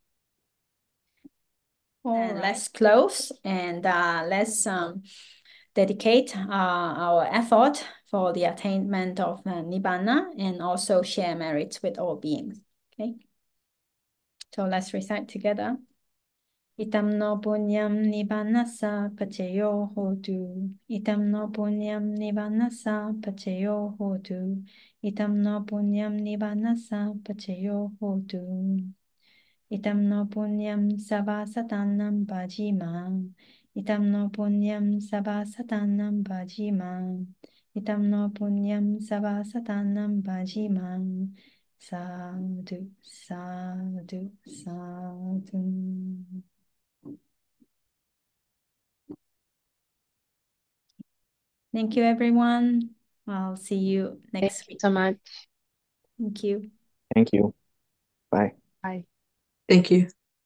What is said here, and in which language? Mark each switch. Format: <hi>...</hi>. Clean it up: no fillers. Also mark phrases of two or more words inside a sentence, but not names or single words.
<en>And let's close and let's dedicate our effort for the attainment of Nibbana and also share merits with all beings. Okay. So let's recite together.</en> <pi>Itam no punyam nibbanasa pachayo hotu. Itam no punyam nibbanasa pachayo hotu. Itam no punyam nibbanasa pachayo hotu. Itam no punyam sabha satanam bhajima. Itam no punyam sabha satanam bhajima. Itam no punyam sabha satanam bhajima. Sadhu, sadhu, sadhu.</pi> <en>Thank you, everyone. I'll see you next week. Thank you so much. Thank you. Thank you. Bye. Bye. Thank you.</en>